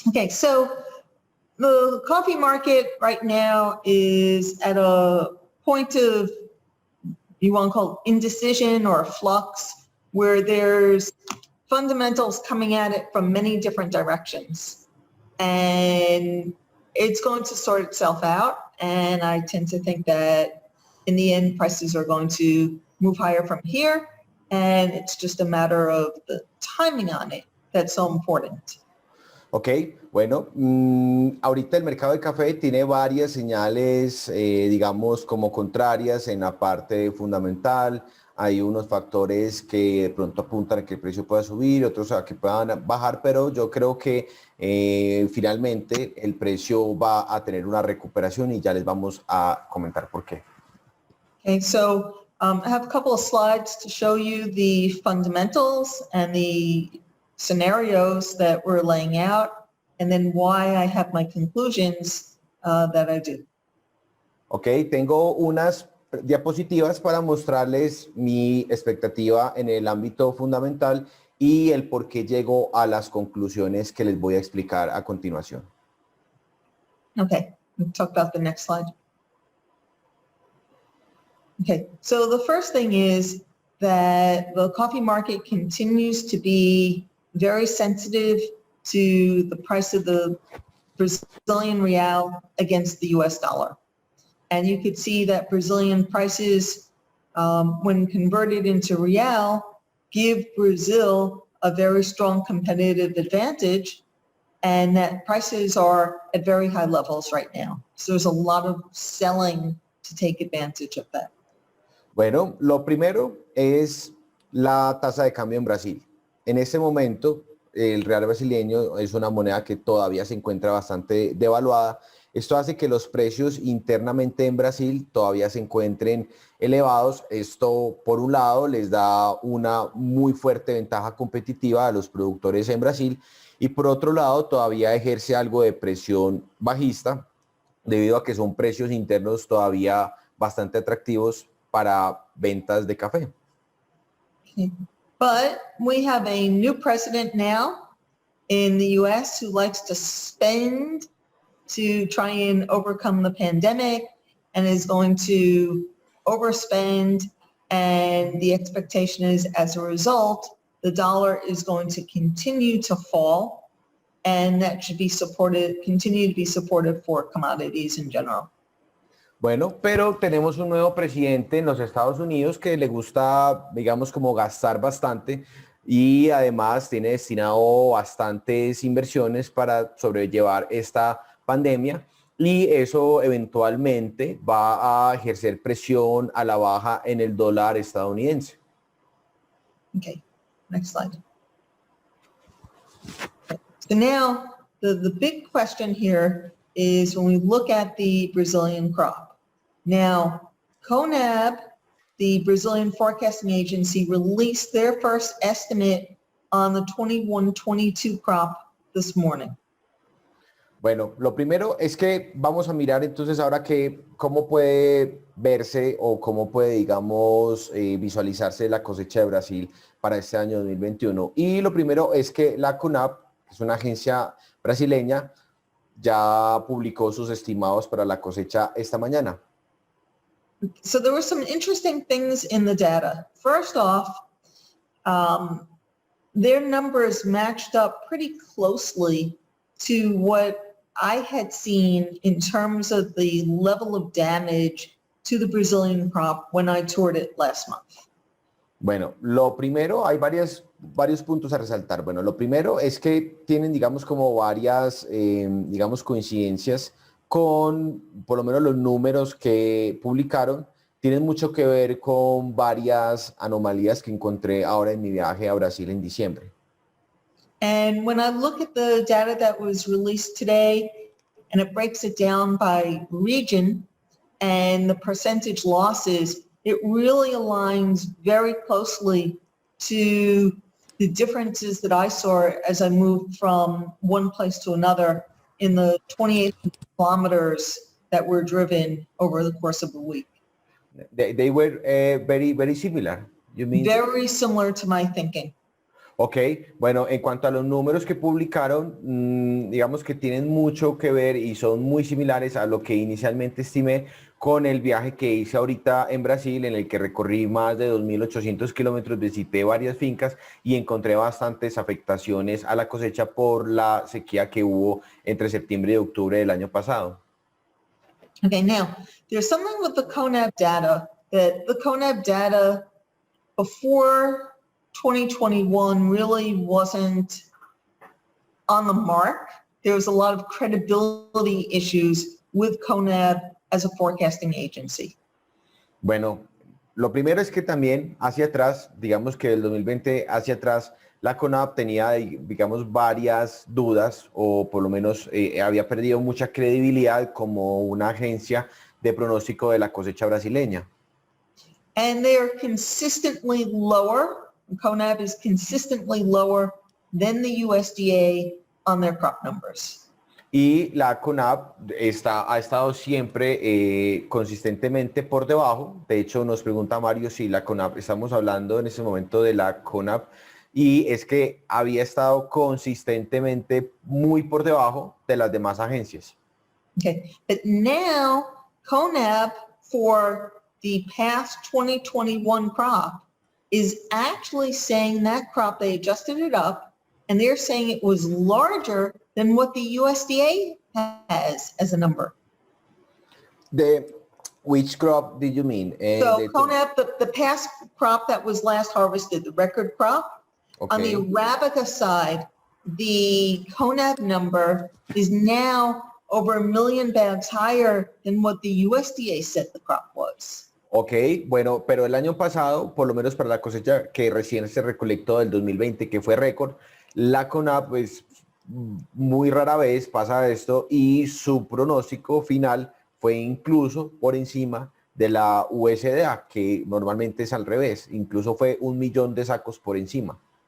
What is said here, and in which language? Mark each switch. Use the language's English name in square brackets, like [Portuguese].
[English] so the coffee market right now is at a point of, you want to call it indecision or flux, where there's fundamentals coming at it from many different directions. And it's going to sort itself out. And I tend to think that in the end, prices are going to move higher from here. And it's just a matter of the timing on it that's so important. [Spanish] Ok, bueno, ahorita el mercado de café tiene varias señales, digamos, como contrarias en la parte fundamental. Hay unos factores que de pronto apuntan a que el precio pueda subir, otros a que puedan bajar, pero yo creo que finalmente el precio va a tener una recuperación y ya les vamos a comentar por qué. [English] Okay, so I have a couple of slides to show you the fundamentals and the scenarios that we're laying out, and then why I have my conclusions that I do. [Spanish] Ok, tengo unas diapositivas para mostrarles mi expectativa en el ámbito fundamental y el por qué llego a las conclusiones que les voy a explicar a continuación. [English] Okay, we'll talk about the next slide. Okay, so the first thing is that the coffee market continues to be very sensitive to the price of the Brazilian real against the US dollar. And you could see that Brazilian prices, when converted into real, give Brazil a very strong competitive advantage, and that prices are at very high levels right now. So there's a lot of selling to take advantage of that. [Spanish] Bueno, lo primero es la tasa de cambio en Brasil. En este momento, el real brasileño es una moneda que todavía se encuentra bastante devaluada. Esto hace que los precios internamente en Brasil todavía se encuentren elevados. Esto, por un lado, les da una muy fuerte ventaja competitiva a los productores en Brasil y, por otro lado, todavía ejerce algo de presión bajista debido a que son precios internos todavía bastante atractivos para ventas de café. [English] Okay. But we have a new president now in the US who likes to spend to try and overcome the pandemic and is going to overspend, and the expectation is as a result, the dollar is going to continue to fall, and that should be supported, continue to be supported for commodities in general. [Spanish] Bueno, pero tenemos un nuevo presidente en los Estados Unidos que le gusta, digamos, como gastar bastante y además tiene destinado bastantes inversiones para sobrellevar esta pandemia y eso eventualmente va a ejercer presión a la baja en el dólar estadounidense. [English] Okay, next slide. Okay. So now the big question here is when we look at the Brazilian crop. Now, CONAB, the Brazilian forecasting agency, released their first estimate on the 21-22 crop this morning. [Spanish] Bueno, lo primero es que vamos a mirar entonces ahora que cómo puede verse o cómo puede, digamos, visualizarse la cosecha de Brasil para este año 2021. Y lo primero es que la CONAB, que es una agencia brasileña, ya publicó sus estimados para la cosecha esta mañana. [English] So there were some interesting things in the data. First off, their numbers matched up pretty closely to what I had seen in terms of the level of damage to the Brazilian crop when I toured it last month. [Spanish] Bueno, lo primero, hay varios puntos a resaltar. Bueno, lo primero es que tienen, digamos, como varias, digamos, coincidencias con, por lo menos los números que publicaron, tienen mucho que ver con varias anomalías que encontré ahora en mi viaje a Brasil en diciembre. [English] And when I look at the data that was released today, and it breaks it down by region and the percentage losses, it really aligns very closely to the differences that I saw as I moved from one place to another in the 28 kilometers that were driven over the course of a week. They were very, very similar. You mean? Very similar to my thinking. [Spanish] Ok, bueno, en cuanto a los números que publicaron, digamos que tienen mucho que ver y son muy similares a lo que inicialmente estimé con el viaje que hice ahorita en Brasil, en el que recorrí más de 2.800 kilómetros, visité varias fincas y encontré bastantes afectaciones a la cosecha por la sequía que hubo entre septiembre y octubre del año pasado. [English] Okay, now, there's something with the CONAB data, that the CONAB data before 2021 really wasn't on the mark. There was a lot of credibility issues with CONAB as a forecasting agency. [Spanish] Bueno, lo primero es que también hacia atrás, digamos que del 2020 hacia atrás, la CONAB tenía, digamos, varias dudas o por lo menos había perdido mucha credibilidad como una agencia de pronóstico de la cosecha brasileña. [English] And they are consistently lower. CONAB is consistently lower than the USDA on their crop numbers. [Spanish] Y la CONAB ha estado siempre consistentemente por debajo. De hecho, nos pregunta Mario si la CONAB, estamos hablando en este momento de la CONAB, y es que había estado consistentemente muy por debajo de las demás agencias. [English] Okay, but now CONAB for the past 2021 crop is actually saying that crop, they adjusted it up, and they're saying it was larger than what the USDA has as a number. Which crop did you mean? So CONAB, the past crop that was last harvested, the record crop, Okay. on the Arabica side, the CONAB number is now over 1 million bags higher than what the USDA said the crop was. [Spanish] Ok, bueno, pero el año pasado, por lo menos para la cosecha que recién se recolectó del 2020, que fue récord, la CONAB, pues muy rara vez pasa esto y su pronóstico final fue incluso por encima de la USDA, que normalmente es al revés, incluso fue 1 millón de sacos por encima.